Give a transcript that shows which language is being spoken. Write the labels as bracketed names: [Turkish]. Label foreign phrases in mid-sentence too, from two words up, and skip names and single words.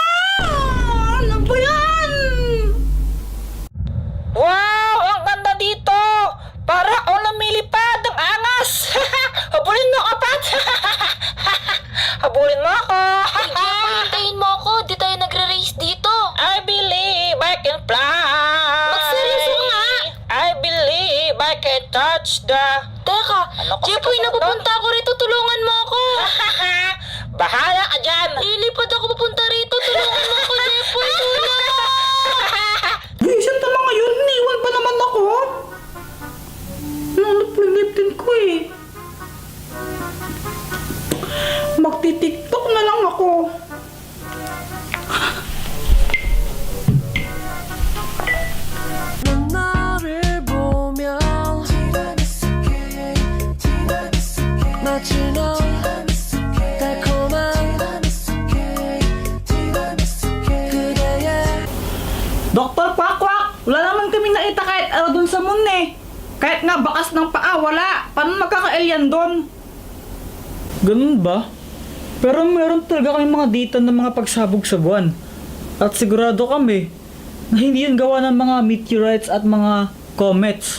[Filipino] Ano ba yan? Wow! Ang ganda dito! Para ako lumilipad! Ang angas! Habulin mo ako, Pat! Habulin mo ako! Hintayin mo ako, di tayo nagre-race dito. [English] I believe I can fly! [Filipino] Magseryoso nga. [English] I believe I can touch the... [Filipino] Teka, Ano kasi Jepoy, kasunod napupunta ako rito, tulungan mo ako. Bahala ka dyan! Lilipad ako papunta rito, tulungan mo ako, Jepoy, tulungan mo. Vision naman ngayon, iniwan pa naman ako. Nanap yung lip tint ko eh. Magti-tiktok na lang ako. [Korean] 너를 보면 마치 너 달콤한 그대의 [Filipino] Dr. Quack, wala naman kami nakita kahit ano dun sa moon eh. Kahit nga bakas ng paa, wala. Paano magkaka-alien dun? Ganun ba? Pero meron talaga kami mga data ng mga pagsabog sa buwan. At sigurado kami na hindi yan gawa ng mga meteorites at mga comets.